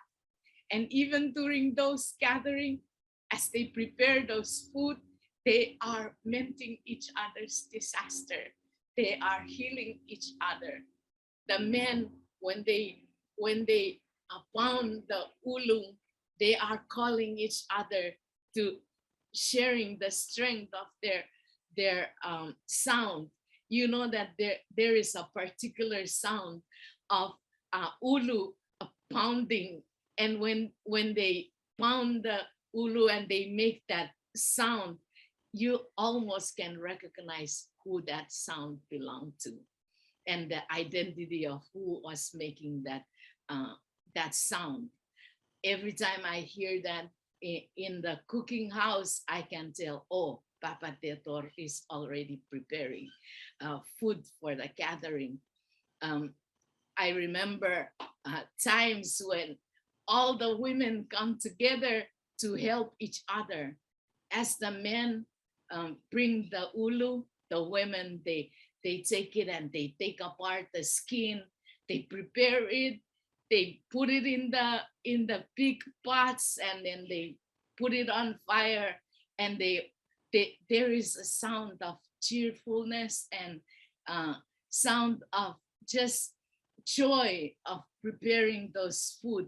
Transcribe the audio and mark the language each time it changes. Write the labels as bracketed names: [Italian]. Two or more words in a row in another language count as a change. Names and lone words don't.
[English] And even during those gatherings, as they prepare those food, they are mending each other's disaster. They are healing each other. The men, when they pound the ʻulu, they are calling each other to sharing the strength of their sound. You know that there is a particular sound of ʻulu pounding, and when they pound the ʻulu and they make that sound, you almost can recognize who that sound belonged to and the identity of who was making that sound. Every time I hear that in the cooking house, I can tell, oh, Papa Tetor is already preparing food for the gathering. I remember times when all the women come together to help each other. As the men bring the ʻulu, the women, they take it and they take apart the skin, they prepare it, they put it in the big pots, and then they put it on fire, and there is a sound of cheerfulness and sound of just joy of preparing those food.